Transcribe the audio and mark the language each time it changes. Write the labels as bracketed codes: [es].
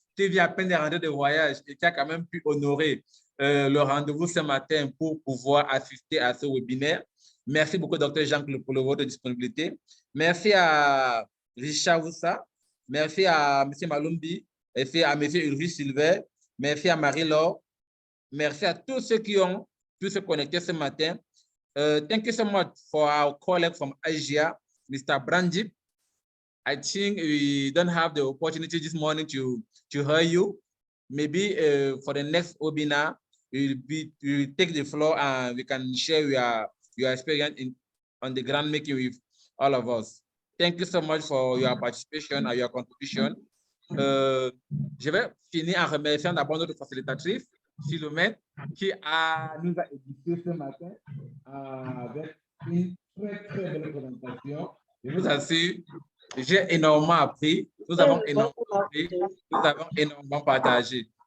[fr] Tu viens à peine de rentrer de voyage et qui a quand même pu honorer le rendez-vous ce matin pour pouvoir assister à ce webinaire. Merci beaucoup, Dr. Jean-Claude, pour votre disponibilité. Merci à Richard Woussa. Merci à M. Malumbi. Merci à M. Ulrich Silver. Merci à Marie-Laure. Merci à tous ceux qui ont pu se connecter ce matin. [en] Thank you so much for our colleague from Asia, Mr. Brandip. I think we don't have the opportunity this morning to hear you. Maybe for the next webinar, we'll take the floor and we can share your experience on the grand making with all of us. Thank you so much for your participation and your contribution. [fr] Je vais finir en remerciant d'abord notre facilitatrice, Philomène, qui nous a édifié ce matin avec une très belle présentation. Je vous assure, j'ai énormément appris, nous avons énormément appris, nous avons énormément partagé.